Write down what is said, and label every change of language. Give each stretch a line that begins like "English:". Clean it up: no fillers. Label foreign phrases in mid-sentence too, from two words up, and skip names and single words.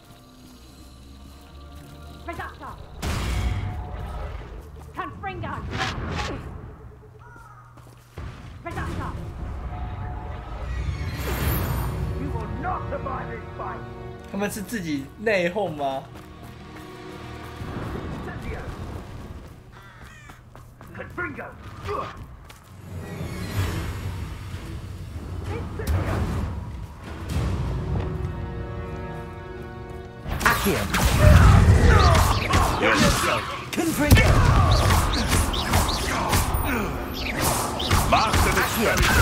Latin: Reductor! Confringo! Reductor!
Chinese: 他们是自己内讧吗？
Latin: Accio. Confringo. Accio.